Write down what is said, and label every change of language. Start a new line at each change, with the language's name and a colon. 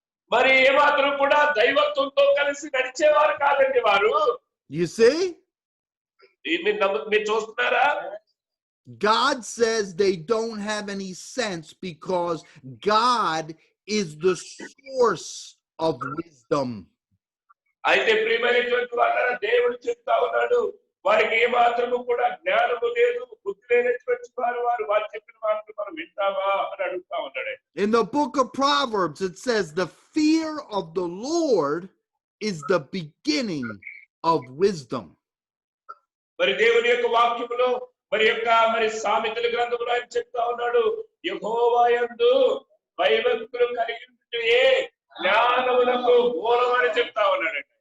Telugu: మరి ఏమాత్రం కూడా దైవత్వంతో కలిసి నడిచేవారు కాదండి వారు.
English: You see?
Telugu: మీరు చూస్తున్నారా?
English: God says they don't have any sense because God is the source of wisdom.
Telugu: అయితే ప్రియమైనటువంటి వాళ్ళ దేవుడు చెప్తా ఉన్నాడు, వారికి ఏమాత్రము కూడా జ్ఞానము లేదు, బుద్ధి లేనటువంటి వారు చెప్పిన మాటలు మనం వింటామా అని అడుగుతా ఉన్నాడు.
English: In the book of Proverbs, it says the fear of the Lord is the beginning of wisdom.
Telugu: మరి దేవుని యొక్క వాక్యములో మరి సామెతల గ్రంథంలో ఆయన చెప్తా ఉన్నాడు, యెహోవా యందు భయభక్తులు కలిగి ఉంటే జ్ఞానమునకు మూలమని చెప్తా ఉన్నాడు.